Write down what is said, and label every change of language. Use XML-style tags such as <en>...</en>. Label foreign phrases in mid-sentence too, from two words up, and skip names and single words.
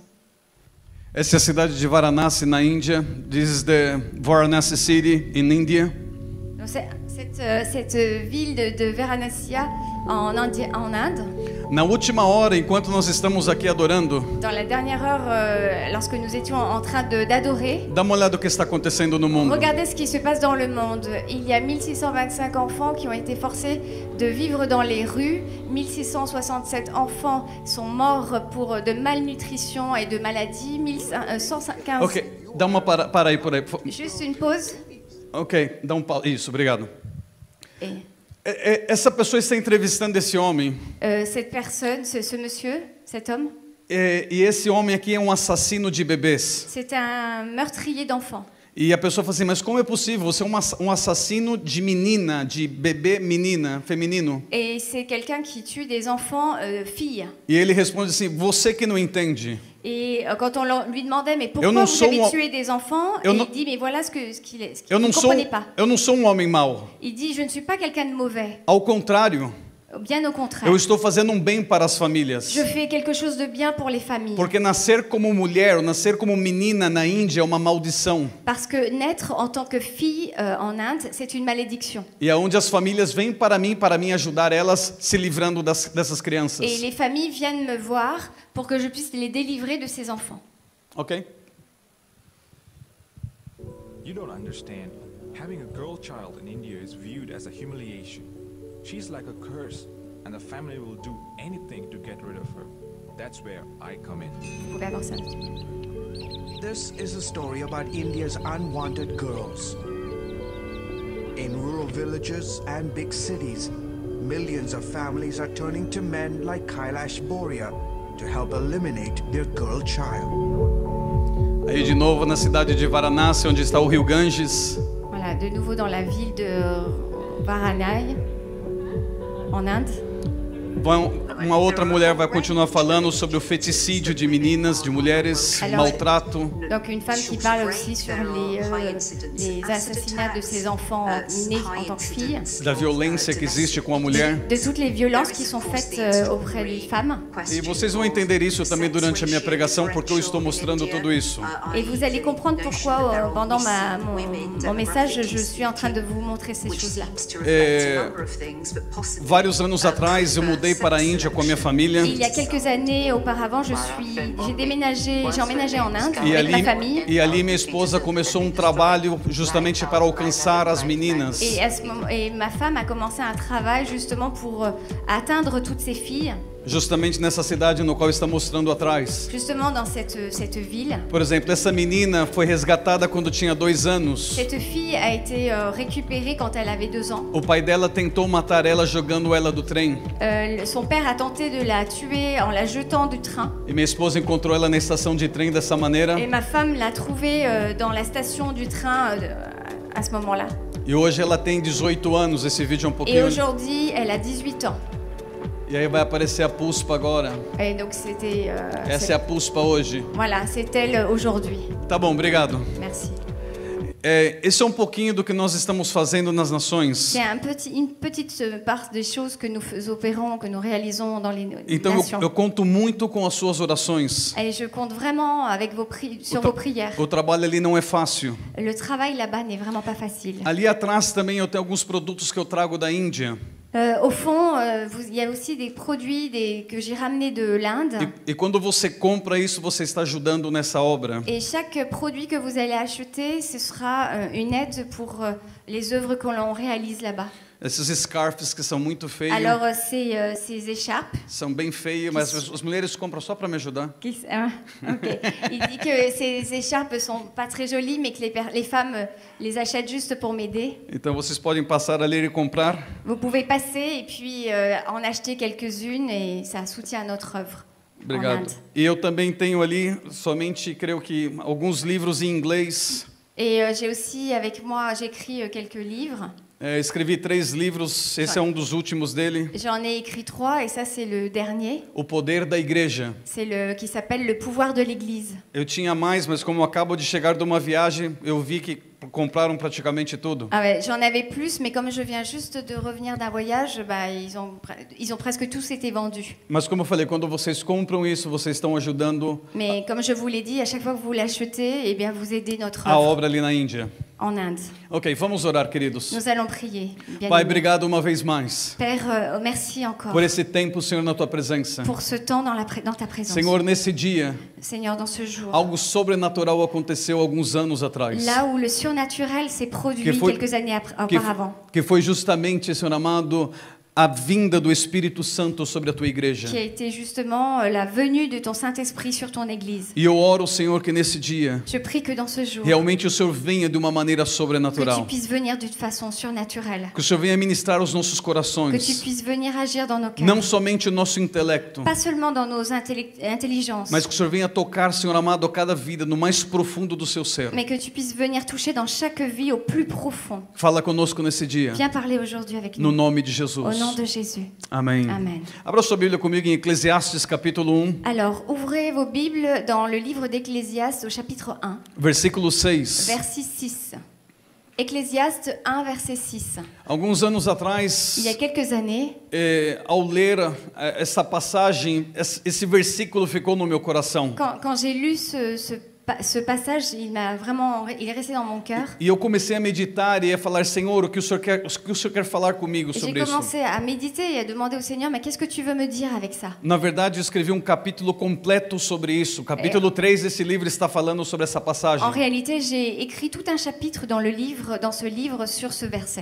<pt>Essa é a cidade de Varanasi, na Índia.</pt> <en>This is the Varanasi city in India.</en> <fr>Donc, cette ville de Varanasi en Inde.</fr> <pt>Na última hora, enquanto nós estamos aqui adorando,</pt> <fr>Dans la dernière heure, lorsque nous étions en train d'adorer,</fr> <pt>dá uma olhada no que está acontecendo no mundo.</pt> <fr>regardez ce qui se passe dans le monde. Il y a 1625 enfants qui ont été forcés de vivre dans les rues. 1667 enfants sont morts de malnutrition et de maladies. 115...</fr> <pt>Ok, dá uma para aí, por aí.</pt> <fr>Juste une pause.</fr> <pt>Ok, dá um pau. Isso, obrigado.</pt> <fr>Et</fr> <pt>Essa pessoa está entrevistando esse homem.</pt> <fr>cette personne, ce monsieur, cet homme,</fr> <pt>E esse homem aqui é um assassino de bebês.</pt> <fr>c'est un meurtrier d'enfants.</fr> <pt>E a pessoa fala assim, mas como é possível? Você é um assassino de menina, de bebê menina, feminino.</pt> <fr>Et c'est quelqu'un qui tue des enfants filles.</fr> <pt>E ele responde assim, você que não entende.</pt> <fr>Et quand on lui demandait, mais pourquoi</fr> <pt>não</pt> <fr>vous</fr> <pt>sou</pt> <fr>avez</fr> <pt>um-</pt> <fr>tué des enfants,</fr> <pt>Eu</pt> <fr>et</fr> <pt>não-</pt> <fr>il dit, mais voilà ce qu'il est.</fr> <pt>Eu</pt> <fr>Il</fr> <pt>não</pt> <fr>ne</fr> <pt>sou,</pt> <fr>comprenait pas.</fr> <pt>eu não sou um homem mau.</pt> <fr>Il dit, je ne suis pas quelqu'un de mauvais.</fr> <pt>Ao contrário,</pt> <fr>Bien au contraire.</fr> <pt>eu estou fazendo um bem para as famílias.</pt> <fr>Je fais quelque chose de bien pour les familles.</fr> <pt>Porque nascer como mulher, nascer como menina na Índia é uma maldição.</pt> <fr>Parce que naître en tant que fille en Inde, c'est une malédiction.</fr> <pt>E é onde as famílias vêm para mim ajudar elas se livrando dessas crianças.</pt> <fr>Et les familles viennent me voir pour que je puisse les délivrer de ces enfants. Ok?</fr> <en>You don't understand. Having a girl child in India is viewed as a humiliation. She's like a curse, and the family will do anything to get rid of her. That's where I come in.</en> <fr>Vous pouvez avoir ça. un petit peu.</fr> <en>This is a story about India's unwanted girls. In rural villages and big cities, millions of families are turning to men like Kailash Boria to help eliminate their girl child.</en> <pt>Aí de novo na cidade de Varanasi, onde está o rio Ganges.</pt> <fr>Voilà, de nouveau dans la ville de Varanasi, en Inde.</fr> <pt>Uma outra mulher vai continuar falando sobre o feticídio de meninas, de mulheres, maltrato.</pt> <fr>Donc une femme qui parle aussi sur les assassinats de ces enfants nés en tant que filles,</fr> <pt>Da violência que existe com a mulher.</pt> <fr>de toutes les violences qui sont faites auprès des femmes.</fr> <pt>E vocês vão entender isso também durante a minha pregação, porque eu estou mostrando tudo isso.</pt> <fr>Et vous allez comprendre pourquoi pendant mon message, je suis en train de vous montrer ces choses-là.</fr> <pt>Vários anos atrás eu mudei para a Índia com a minha família.</pt> <fr>Il y a quelques années auparavant, j'ai emménagé en Inde avec ma famille.</fr> <pt>E ali minha esposa começou um trabalho justamente para alcançar as meninas.</pt> <fr>Et ma femme a commencé un travail justement pour atteindre toutes ces filles.</fr> <pt>Justamente nessa cidade no qual está mostrando atrás.</pt> <fr>Justement dans cette ville.</fr> <pt>Por exemplo, essa menina foi resgatada quando tinha 2 anos.</pt> <fr>Cette fille a été récupérée quand elle avait 2 ans.</fr> <pt>O pai dela tentou matar ela jogando ela do trem.</pt> <fr>Son père a tenté de la tuer en la jetant du train.</fr> <pt>E minha esposa encontrou ela na estação de trem dessa maneira.</pt> <fr>Et ma femme l'a trouvée dans la station du train à ce moment-là.</fr> <pt>E hoje ela tem 18 anos, esse vídeo é um</pt> <fr>Et</fr> <pt>pouquinho...</pt> <fr>aujourd'hui, elle a 18 ans.</fr> <pt>E aí vai aparecer a Puspa agora.</pt> <fr>Et donc c'était...</fr> <pt>Essa é a Puspa hoje.</pt> <fr>Voilà, c'est elle aujourd'hui.</fr> <pt>Tá bom, obrigado.</pt> <fr>Merci.</fr> <pt>Esse é um pouquinho do que nós estamos fazendo nas nações.</pt> <fr>C'est une petite part des choses que nous opérons, que nous réalisons dans les</fr> <pt>Então</pt> <fr>nations.</fr> <pt>eu conto muito com as suas orações.</pt> <fr>Et je compte vraiment avec sur vos prières.</fr> <pt>O trabalho ali não é fácil.</pt> <fr>Le travail là-bas n'est vraiment pas facile.</fr> <pt>Ali atrás também eu tenho alguns produtos que eu trago da Índia.</pt> <fr>Au fond, il y a aussi des produits que j'ai ramenés de l'Inde.</fr> <pt>E quando você compra isso, você está ajudando nessa obra.</pt> <fr>Et chaque produit que vous allez acheter, ce sera une aide pour les œuvres que l'on réalise là-bas.</fr> <pt>Esses scarfs que são muito feios.</pt> <fr>Alors, ces écharpes.</fr> <pt>São bem feios, mas as mulheres compram só para me ajudar. Okay.</pt> <fr>Il dit que ces écharpes sont pas très jolies, mais que les femmes les achètent juste pour m'aider.</fr> <pt>Então vocês podem passar ali e comprar.</pt> <fr>Vous pouvez passer et puis en acheter quelques-unes et ça soutient notre œuvre.</fr> <pt>Obrigado. E eu também tenho ali somente, creio que, alguns livros em inglês.</pt> <fr>Et j'ai aussi avec moi, j'écris quelques livres.</fr> <pt>Escrevi 3 livros, esse é um dos últimos dele.</pt> <fr>J'en ai écrit 3 et ça c'est le dernier.</fr> <pt>O Poder da Igreja.</pt> <fr>C'est le qui s'appelle Le pouvoir de l'Église.</fr> <pt>Eu tinha mais, mas como eu acabo de chegar de uma viagem, eu vi que compraram praticamente tudo.</pt> <fr>Ah ouais, j'en avais plus, mais comme je viens juste de revenir d'un voyage, bah, ils ont presque tous été vendus.</fr> <pt>Mas como eu falei, quando vocês compram isso, vocês estão ajudando</pt> <fr>Mais comme je vous l'ai dit, à chaque fois que vous l'achetez, eh bien vous aidez notre</fr> <pt>a</pt> <fr>œuvre</fr> <pt>obra ali na Índia.</pt> <fr>en Inde.</fr> <pt>Ok, vamos orar, queridos.</pt> <fr>Nous allons prier. Bien</fr> <pt>Pai,</pt> <fr>aimé.</fr> <pt>obrigado uma vez mais</pt> <fr>Père, merci encore</fr> <pt>por esse tempo, Senhor, na tua presença.</pt> <fr>pour ce temps dans ta présence.</fr> <pt>Senhor, nesse dia,</pt> <fr>Seigneur, dans ce jour,</fr> <pt>algo sobrenatural aconteceu alguns anos atrás.</pt> <fr>là où le surnaturel s'est produit</fr> <pt>Que foi-</pt> <fr>quelques années</fr> <pt>Que,</pt> <fr>auparavant,</fr> <pt>que foi justamente, Senhor amado, a vinda do Espírito Santo sobre a tua igreja.</pt> <fr>qui a été justement la venue de ton Saint-Esprit sur ton Église.</fr> <pt>E eu oro, Senhor, que nesse dia,</pt> <fr>Je prie que dans ce jour,</fr> <pt>realmente o Senhor venha de uma maneira</pt> <fr>que tu</fr> <pt>sobrenatural.</pt> <fr>puisses venir d'une façon surnaturelle,</fr> <pt>Que o Senhor venha ministrar os nossos</pt> <fr>que tu</fr> <pt>corações.</pt> <fr>puisses venir agir dans nos cœurs,</fr> <pt>Não somente o nosso intelecto,</pt> <fr>pas seulement dans nos intelligences,</fr> <pt>mas que o Senhor venha tocar, Senhor amado, a cada vida no mais profundo do seu ser.</pt> <fr>mais que tu puisses venir toucher dans chaque vie au plus profond.</fr> <pt>Fala conosco nesse dia,</pt> <fr>Viens parler aujourd'hui avec</fr> <pt>no</pt> <fr>nous,</fr> <pt>nome de</pt> <fr>au</fr> <pt>Jesus.</pt> <fr>nom de Jésus.</fr> <pt>Amém.</pt> <fr>Amen.</fr> <pt>Abra sua Bíblia comigo em Eclesiastes capítulo 1,</pt> <fr>Alors, ouvrez vos Bibles dans le livre d'Ecclésiaste au chapitre 1,</fr> <pt>versículo 6.</pt> <fr>verset 6. Ecclésiaste 1, verset 6.</fr> <pt>Alguns anos atrás,</pt> <fr>Il y a quelques années,</fr> <pt>ao ler essa passagem, esse versículo ficou no meu coração.</pt> <fr>quand j'ai lu ce passage, il est resté dans mon cœur.</fr> <pt>E eu comecei a meditar e a falar, Senhor, o que o Senhor quer falar comigo</pt> <fr>Et j'ai</fr> <pt>sobre isso?</pt> <fr>commencé à méditer et à demander au Seigneur, mais qu'est-ce que tu veux me dire avec ça?</fr> <pt>Na verdade, eu escrevi um capítulo completo sobre isso. Capítulo 3 desse livro está falando sobre essa passagem.</pt> <fr>En réalité, j'ai écrit tout un chapitre dans ce livre sur ce verset.</fr>